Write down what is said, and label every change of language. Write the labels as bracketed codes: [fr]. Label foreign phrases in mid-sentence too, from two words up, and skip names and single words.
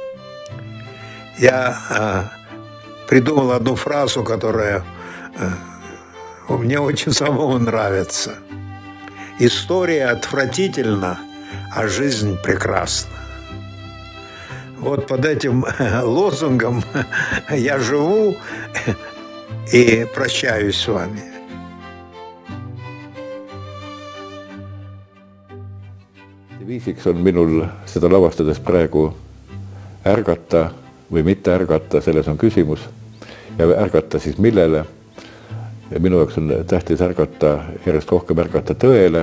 [ru] Я придумал одну фразу, которая мне очень самому нравится. История отвратительна, а жизнь прекрасна. Вот под этим лозунгом я живу и прощаюсь с вами. [et] Viisiks on minul seda lavastades praegu ärgata või mitte ärgata, selles on küsimus. Ja ärgata siis millele? Ja minu jaoks on tähtis ärgata, järjest rohkem ärgata tõele.